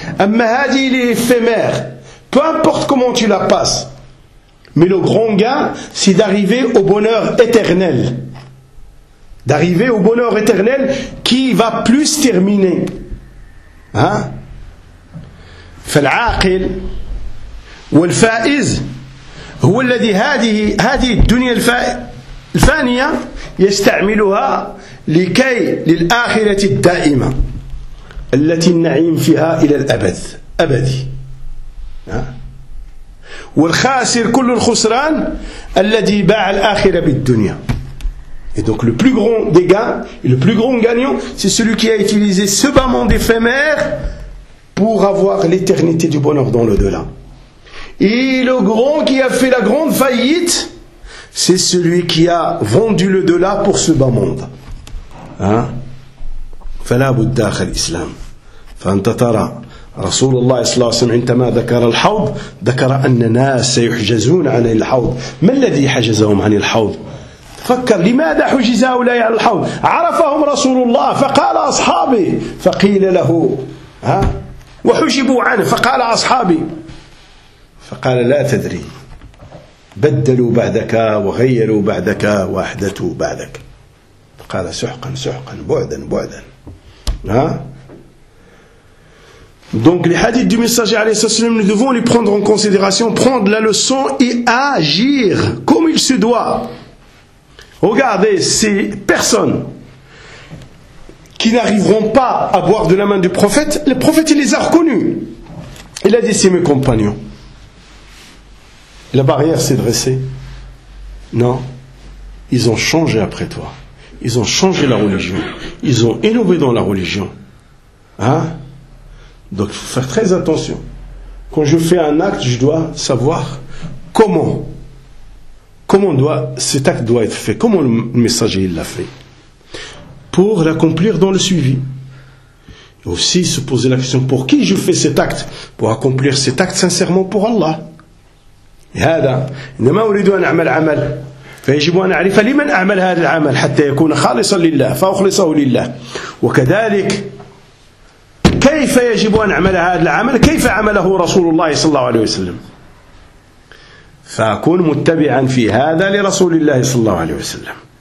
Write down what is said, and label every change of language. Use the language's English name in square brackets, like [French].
[French] Un mahadi, il est éphémère. Peu importe comment tu la passes. Mais le grand gain, c'est d'arriver au bonheur éternel. D'arriver au bonheur éternel qui va plus terminer. Hein? [Arabic] Fal'aqil. والفائز هو الذي هذه الدنيا الفانية يستعملها لكي للآخرة الدائمة التي النعيم فيها إلى الأبد أبدي. والخاسر كل الخسران الذي باع الآخرة بالدنيا. [French] Et donc le plus grand dégain et le plus grand gagnant, c'est celui qui a utilisé ce bas monde éphémère pour avoir l'éternité du bonheur dans l'au-delà. Et le grand qui a fait la grande faillite, c'est celui qui a vendu le delà pour ce bas monde. [Arabic] Hein? فلا بد داخل الإسلام. فأنت ترى رسول الله صلى الله عليه وسلم عندما ذكر الحوض ذكر أن الناس سيحجزون عن الحوض. ما الذي حجزهم عن الحوض؟ فكر لماذا حجز هؤلاء عن الحوض؟ عرفهم رسول الله فقال أصحابي فقيل له ها وحجبوا عنه فقال أصحابي فقال لا تدري بدلوا بعدك وغيروا بعدك وأحدثوا بعدك فقال سحقا سحقا بعدا بعدا ها [French] donc les hadiths du messager [Arabic] عليه الصلاة والسلام [French] nous devons les prendre en considération, prendre la leçon et agir comme il se doit. Regardez ces personnes qui n'arriveront pas à boire de la main du prophète, le prophète il les a reconnus, il a dit c'est mes compagnons. La barrière s'est dressée. Non. Ils ont changé après toi. Ils ont changé la religion. Ils ont innové dans la religion. Hein? Donc, il faut faire très attention. Quand je fais un acte, je dois savoir comment. Comment doit, cet acte doit être fait. Comment le messager il l'a fait. Pour l'accomplir dans le suivi. Et aussi se poser la question, pour qui je fais cet acte? Pour accomplir cet acte sincèrement pour Allah. [Arabic] هذا إنما أريد أن أعمل عمل فيجب أن أعرف لمن أعمل هذا العمل حتى يكون خالصا لله فأخلصه لله وكذلك كيف يجب أن أعمل هذا العمل كيف عمله رسول الله صلى الله عليه وسلم فأكون متبعا في هذا لرسول الله صلى الله عليه وسلم